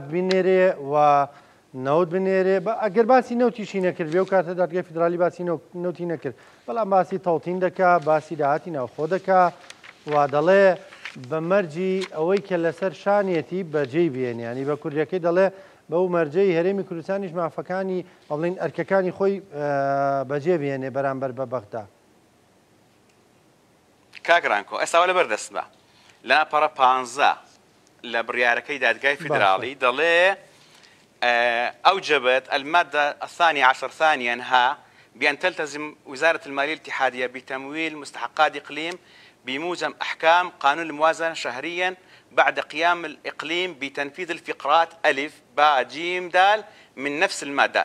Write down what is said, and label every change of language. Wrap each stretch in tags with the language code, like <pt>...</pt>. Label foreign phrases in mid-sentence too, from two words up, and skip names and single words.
<ckb>بینێرێ و نەوت بنێرێ، ئەگەر باسی نەوتیشی نەکرد بێ و کاتە دادگای فیدرالی باسی نەوتی نەکرد، بەڵام باسی تەڵتین دەکا، باسی داهاتی ناوخۆ دەکا و دەڵێ بە مەرجی ئەوەی کە لەسەر شانێتی بەجێی بێنیانی بە کوردیەکەی دەڵێ بەو مەرجەی هەرێمی کوردستانیش مافەکانی بڵین ئەرکەکانی خۆی بەجێ بێنێ بەرامبەر بە بەغدا. کاگرانکۆ ئێستا لەبەر دەستمە لاپەڕە 15 لە بڕیارەکەی دادگای فیدرالی دەڵێ</ckb> <ar>أوجبت المادة 12 ثانيا ها بأن تلتزم وزارة المالية الاتحادية بتمويل مستحقات إقليم بموجب أحكام قانون الموازنة شهريا بعد قيام الإقليم بتنفيذ الفقرات ألف باء جيم دال من نفس المادة.</ar>